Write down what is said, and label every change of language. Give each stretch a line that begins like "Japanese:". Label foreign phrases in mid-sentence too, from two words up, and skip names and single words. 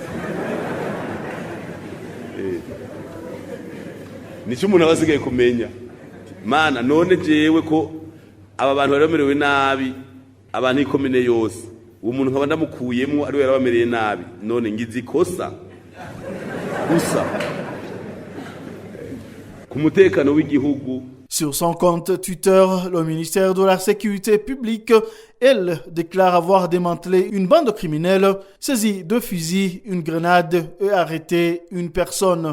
Rundi: Nico umuntu abasigaye kumenya. Mana none jewe ko aba bantu baramerewe nabi abantu ikomine yose. Uwo muntu nkaba ndamukuyemwo ari we yarabamereye nabi. None ngize ikosa. Gusa
French: Sur son compte Twitter, le ministère de la Sécurité publique, elle, déclare avoir démantelé une bande criminelle, saisi 2 fusils, une grenade et arrêté une personne.